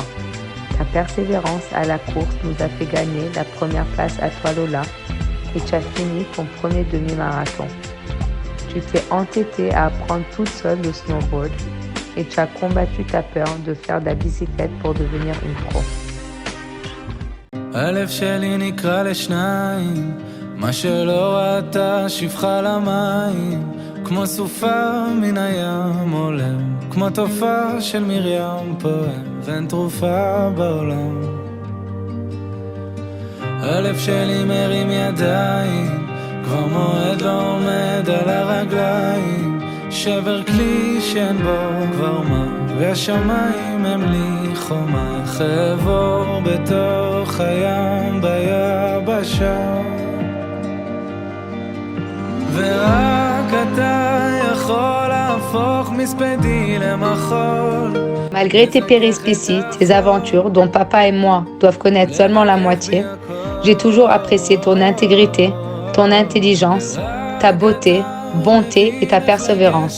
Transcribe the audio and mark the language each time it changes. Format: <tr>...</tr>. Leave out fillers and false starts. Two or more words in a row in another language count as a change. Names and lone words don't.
<fr>Ta persévérance à la course nous a fait gagner la première place à toi, Lola, et tu as fini ton premier demi-marathon. Tu t'es entêtée à apprendre toute seule le snowboard et tu as combattu ta peur de faire de la bicyclette pour devenir une pro.</fr> <he>מה שלא ראתה שפחה למים, כמו סופה מן הים עולם, כמו תופעה של מרים פועם, ואין תרופה בעולם. הלב שלי מרים ידיים, כבר מועד לא עומד על הרגליים, שבר כלי שאין בו כבר מה, והשמיים הם לי חומה, חבור בתוך הים ביבשה.</he> <fr>Malgré tes péripéties, tes aventures dont papa et moi doivent connaître seulement la moitié, j'ai toujours apprécié ton intégrité, ton intelligence, ta beauté, bonté et ta persévérance.</fr>